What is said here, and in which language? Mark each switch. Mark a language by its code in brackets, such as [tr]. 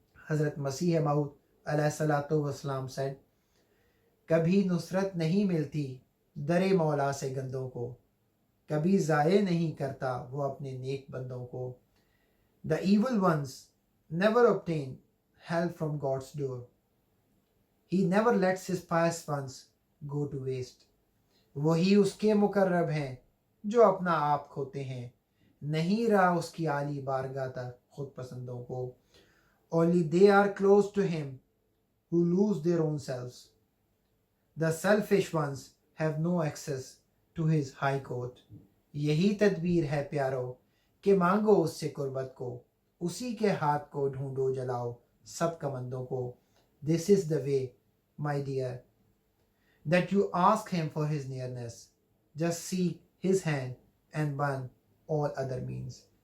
[ur] حضرت مسیح موعود علیہ الصلوۃ والسلام [en] said, [ur] کبھی نصرت نہیں ملتی در مولا سے گندوں کو، کبھی ضائع نہیں کرتا وہ اپنے نیک بندوں کو۔ [en] The evil ones never obtain help from God's door. He never lets his pious ones go to waste. [ur] وہی اس کے مقرب ہیں جو اپنا آپ کھوتے ہیں، نہیں رہا اس کی عالی بارگاہ تک خود پسندوں کو۔ [en] Only they are close to him who lose their own selves. The selfish ones have no access to his high court. [ur] یہی تدبیر ہے پیارو کہ مانگو اس سے قربت کو، اسی کے ہاتھ کو ڈھونڈو جلاؤ سب کمندوں کو۔ [en] This is the way, my dear, that you ask him for his nearness. Just seek his hand and burn all other means.